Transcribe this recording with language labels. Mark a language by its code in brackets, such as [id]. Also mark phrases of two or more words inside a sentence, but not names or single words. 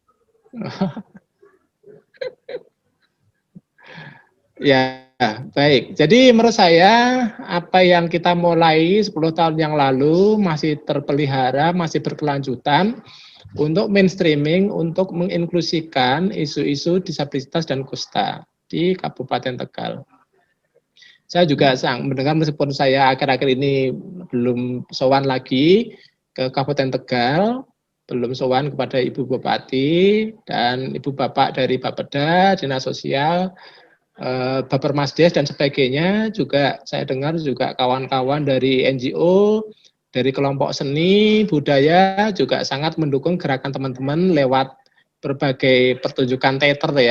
[id] Ya, baik. Jadi menurut saya apa yang kita mulai 10 tahun yang lalu masih terpelihara, masih berkelanjutan untuk mainstreaming, untuk menginklusikan isu-isu disabilitas dan kusta di Kabupaten Tegal. Saya juga mendengar, meskipun saya akhir-akhir ini belum sowan lagi ke Kabupaten Tegal, belum sowan kepada Ibu Bupati dan Ibu Bapak dari Bapeda, Dinas Sosial, Baper Masdes dan sebagainya, juga saya dengar juga kawan-kawan dari NGO, dari kelompok seni, budaya juga sangat mendukung gerakan teman-teman lewat berbagai pertunjukan teater ya.